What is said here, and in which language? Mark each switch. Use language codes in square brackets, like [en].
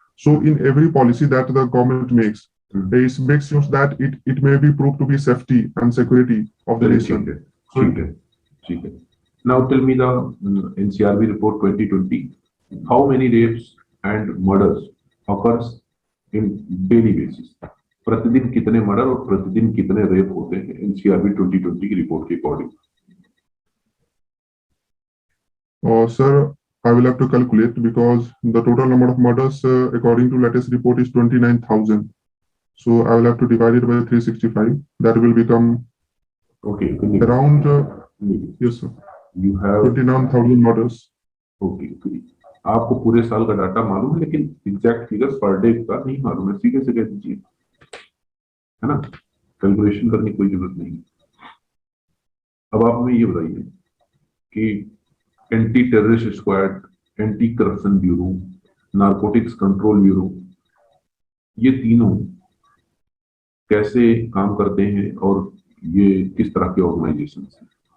[en] So in every policy that the government makes, it makes sure that it may be proved to be safety and security of the nation. [hi] ठीक है, ठीक है. [en] Now tell me the NCRB report 2020. How many rapes and murders occurs in daily basis? [hi] प्रतिदिन कितने murder और प्रतिदिन कितने rape होते हैं एनसीआरबी 2020 की रिपोर्ट के according? [en] Sir, I will have to calculate because the total number of murders according to latest report is 29,000. So I will have to divide it by 365. That will become around yes sir. You have 29,000 murders. Okay. [hi] आपको पूरे साल का data मालूम है लेकिन exact figures per day का नहीं मालूम है. सीधे से कह दीजिए, है ना, कैलकुलेशन करने की कोई जरूरत नहीं. अब आप हमें ये बताइए कि anti terrorist squad, anti corruption bureau, narcotics control bureau, ये तीनों कैसे काम करते हैं और ये किस तरह के ऑर्गेनाइजेशन हैं?